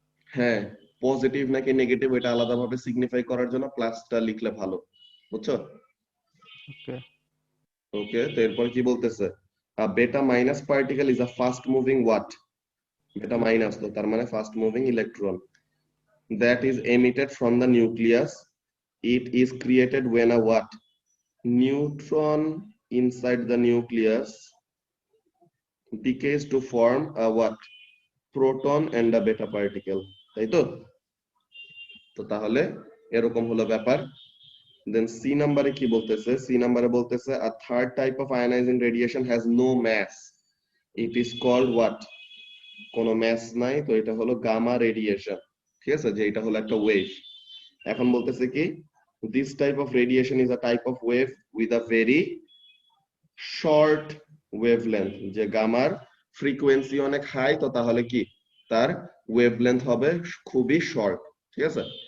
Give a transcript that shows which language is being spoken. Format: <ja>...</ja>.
<bn>হ্যাঁ, পজিটিভ নাকি নেগেটিভ এটা আলাদাভাবে সিগনিফাই করার জন্য প্লাসটা লিখলে ভালো, বুঝছো। ওকে।</bn> <en>okay,</en> <bn>তো এরপর কি বলতেছে,</bn> <en>Beta minus particle is a fast moving what, beta minus, electron.</en> <bn>তো তার মানে fast moving electron,</bn> <en>that is emitted from the nucleus. It is created when a what, neutron inside the nucleus decays to form a what, proton and a beta particle,</en> <bn>তাই তো। তো তাহলে এরকম হলো ব্যাপার। দেন সি নাম্বারে কি বলতেছে, সি নাম্বারে বলতেছে</bn> <en>a third type of ionizing radiation has no mass, it is called what,</en> <bn>কোনো ম্যাস নাই, তো এটা হলো গামা রেডিয়েশন, ঠিক আছে, যে এটা হলো একটা ওয়েভ। এখন বলতেছে কি,</bn> <en>this type of radiation is a type of wave with a very short wavelength,</en> <bn>যে গামার ফ্রিকোয়েন্সি অনেক হাই, তো তাহলে কি তার ওয়েভলেন্থ হবে খুবই শর্ট, ঠিক আছে।</bn>